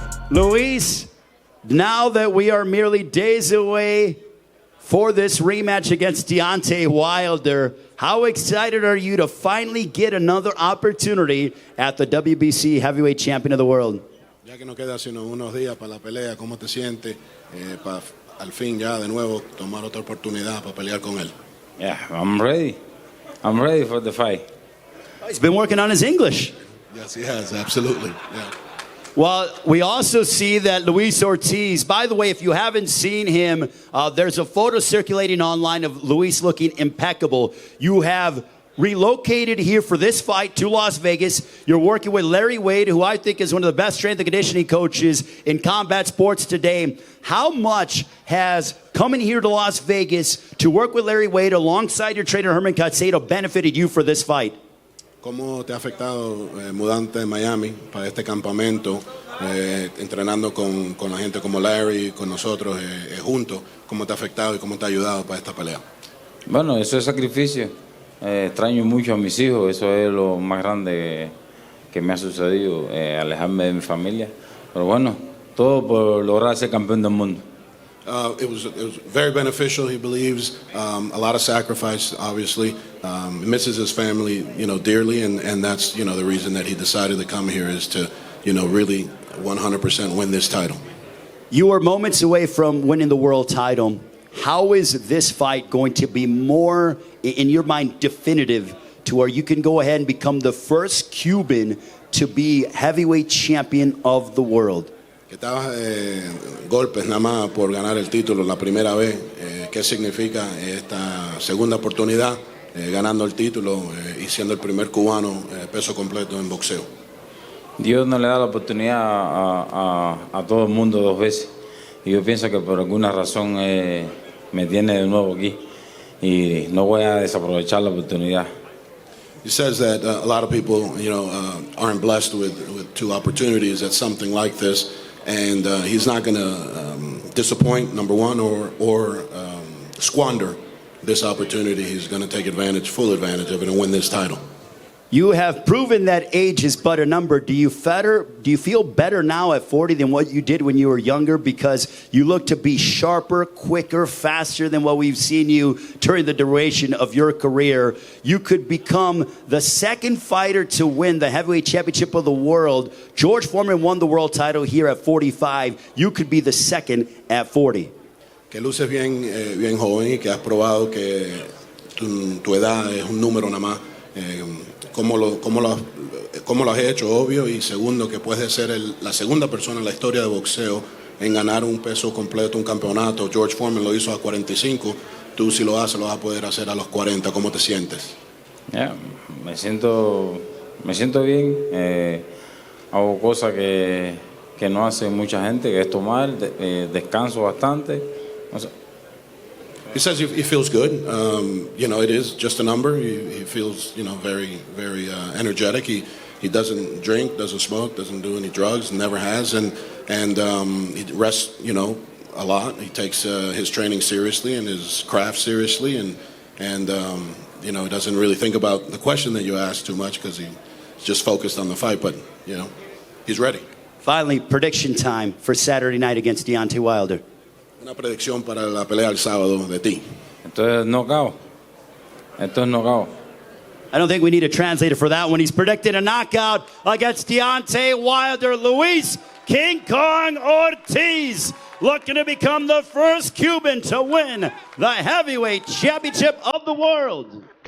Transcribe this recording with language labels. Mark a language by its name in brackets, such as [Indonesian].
[English] Luis, now that we are merely days away for this rematch against Deontay Wilder, how excited are you to finally get another opportunity at the WBC Heavyweight Champion of the World? [Spanish] Ya que no queda sino unos días para la pelea, ¿cómo te sientes para al fin ya de nuevo tomar otra oportunidad para pelear con él? [English] Yeah, I'm ready. I'm ready for the fight. He's been working on his English. Yes, he has, absolutely. Yeah. Well, we also see that Luis Ortiz, by the way, if you haven't seen him, there's a photo circulating online of Luis looking impeccable. You have relocated here for this fight to Las Vegas. You're working with Larry Wade, who I think is one of the best strength and conditioning coaches in combat sports today. How much has coming here to Las Vegas to work with Larry Wade alongside your trainer Herman Caicedo benefited you for this fight? [Spanish] ¿Cómo te ha afectado mudarte de Miami para este campamento, entrenando con la gente como Larry, con nosotros juntos? ¿Cómo te ha afectado y cómo te ha ayudado para esta pelea? Bueno, eso es sacrificio. Extraño mucho a mis hijos, eso es lo más grande que me ha sucedido, alejarme de mi familia. Pero bueno, todo por lograr ser campeón del mundo. [English] It was very beneficial, he believes. A lot of sacrifice, obviously. He misses his family, dearly, and that's, the reason that he decided to come here is to, really 100% win this title. You are moments away from winning the world title. How is this fight going to be more, in your mind, definitive to where you can go ahead and become the first Cuban to be heavyweight champion of the world? [Spanish] Que estabas golpes nada más por ganar el título la primera vez. ¿Qué significa esta segunda oportunidad ganando el título y siendo el primer cubano peso completo en boxeo? Dios no le da la oportunidad a todo el mundo dos veces. Y yo pienso que por alguna razón me tiene de nuevo aquí. Y no voy a desaprovechar la oportunidad. [English] He says that a lot of people, aren't blessed with two opportunities at something like this. And he's not going to disappoint, number one, or squander this opportunity. He's going to take full advantage of it, and win this title. You have proven that age is but a number. Do you feel better now at 40 than what you did when you were younger? Because you look to be sharper, quicker, faster than what we've seen you during the duration of your career. You could become the second fighter to win the heavyweight championship of the world. George Foreman won the world title here at 45. You could be the second at 40. [Spanish] Que luces bien joven y que has probado que tu edad es un número nada más. ¿Cómo lo has hecho? Obvio. Y segundo, que puedes ser la segunda persona en la historia de boxeo en ganar un peso completo, un campeonato. George Foreman lo hizo a 45. Tú si lo haces, lo vas a poder hacer a los 40. ¿Cómo te sientes? Yeah, me siento bien. Hago cosas que no hace mucha gente, que es tomar, descanso bastante. O sea, [English] he says he feels good. It is just a number. He feels, very, very energetic. He doesn't drink, doesn't smoke, doesn't do any drugs, never has, and he rests, a lot. He takes his training seriously and his craft seriously, and he doesn't really think about the question that you asked too much because he's just focused on the fight. But he's ready. Finally, prediction time for Saturday night against Deontay Wilder. [Spanish] Una predicción para la pelea el sábado de ti. Esto es knockout. [English] I don't think we need a translator for that one. He's predicted a knockout against Deontay Wilder. Luis King Kong Ortiz looking to become the first Cuban to win the heavyweight championship of the world.